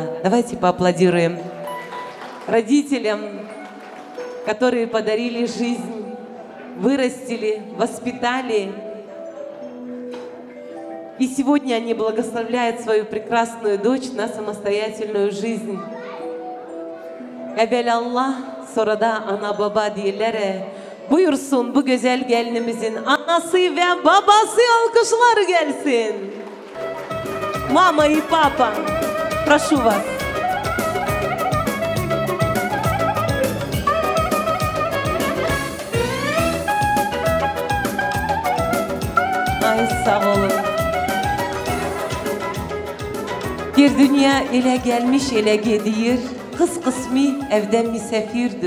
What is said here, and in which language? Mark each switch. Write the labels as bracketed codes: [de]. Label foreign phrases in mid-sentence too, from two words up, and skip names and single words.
[ru] Давайте поаплодируем родителям, которые подарили жизнь, вырастили, воспитали. И сегодня они благословляют свою прекрасную дочь на самостоятельную жизнь. [tr] Evvel Allah, sonra da ana baba diyelere buyursun bu güzel gelinimizin anası ve babası, alkışlar gelsin. [ru] Mama и папа, прошу вас. [tr] Ay sağ olun. Bir dünya ele gelmiş ele gedir, kız kısmi evden misafirdir.